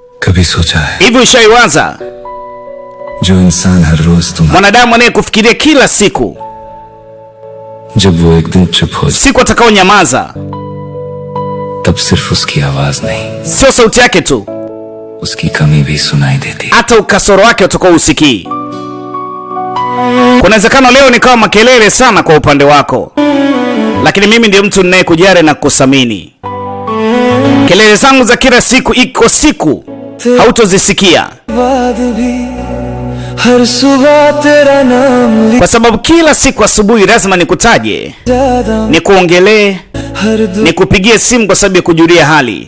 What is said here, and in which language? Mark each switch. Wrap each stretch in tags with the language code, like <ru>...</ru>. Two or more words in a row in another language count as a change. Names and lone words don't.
<hi>कभी सोचा है</hi> <sw>hivi ushaiwaza</sw> <hi>जो इंसान हर रोज तुम्हारा</hi> <sw>mwanadamu anayekufikiria kila siku,</sw> <hi>जब वो एक दिन चुप हो जाए</hi> <sw>siku atakaonyamaza,</sw> <hi>तब सिर्फ उसकी आवाज नहीं</hi> <sw>sio sauti yake tu,</sw> <hi>उसकी कमी भी सुनाई देती है।</hi> <sw>hata ukasoro wake utakao usikii. Kuna uwezekano leo nikawa makelele sana kwa upande wako, lakini mimi ndiye mtu ninayekujali na kukusamini. Kelele zangu za kila siku iko siku hautozisikia, kwa sababu kila siku asubuhi lazima nikutaje, nikuongelee, nikupigie simu kwa sababu ya kujulia hali.</sw>